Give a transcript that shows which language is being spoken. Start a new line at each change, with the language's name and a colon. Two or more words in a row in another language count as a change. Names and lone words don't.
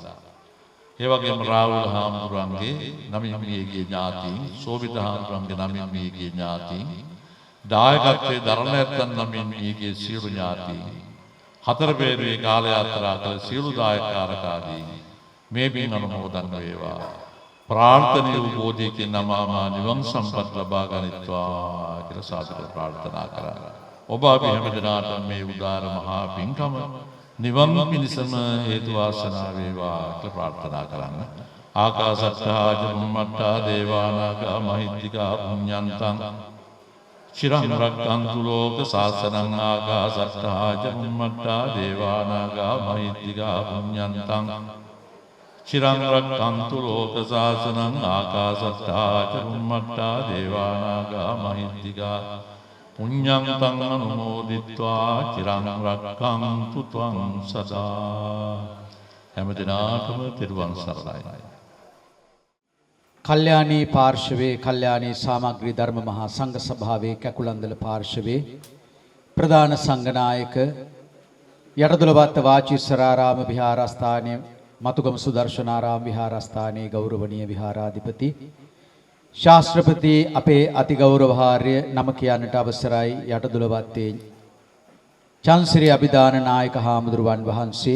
Sinhala: ඒ වගේම රාහුල හාමුදුරන්ගේ නමින් මියගිය ඥාතීන්, සෝබිත හාමුදුරන්ගේ නමින් මියගිය ඥාතීන්, දායකත්වයේ දරණ ඇත්තන් නමින් මියගිය සියලු ඥාතීන්, හතර පෙරේ කාල යාත්‍රා කළ සියලු දායකකාරකාදී මේ පින් අනුමෝදන් වේවා. ප්‍රාර්ථනීය වූ බෝධියකින් නමමා නිවන් සම්පත් ලබා ගනිත්වා කියලා සාදු ප්‍රාර්ථනා කරා. ඔබ අපි හැමදෙනාට මේ උදාර මහා පින්කම නිවන් පිණසම හේතු වාසනා වේවා කියලා ප්‍රාර්ථනා කරන්න.
Pali: ආකාසත්තා චුම්මත්තා දේවානාගා මහිත්‍තිකා පුඤ්ඤන්තං චිරං රක්ඛන්තු ලෝක සාසනං ආකාසත්තා චුම්මත්තා දේවානාගා මහිත්‍තිකා පුඤ්ඤන්තං චිරං රක්ඛන්තු ලෝක සාසනං ආකාසත්තා චුම්මත්තා දේවානාගා මහිත්‍තිකා පුඤ්ඤන්තං අනුමෝදිත්වා චිරං රක්ඛන්තු ත්වං සදා.
Sinhala: හැමදිනාටම තෙරුවන් සරණයි. කල්යාණී පාර්ශවයේ කල්යාණී සාමග්‍රී ධර්ම මහා සංඝ සභාවේ කැකුලන්දල පාර්ශවයේ ප්‍රධාන සංඝනායක යටදුලපත්ත වාචීසරාරාම විහාරස්ථානයේ මතුගම සුදර්ශනාරාම විහාරස්ථානයේ ගෞරවනීය විහාරාධිපති ශාස්ත්‍රපති අපේ අතිගෞරවහාර්ය නම කියන්නට අවසරයි යටදුලපත්තේ චන්සිරි අභිදාන නායක හාමුදුරුවන් වහන්සේ.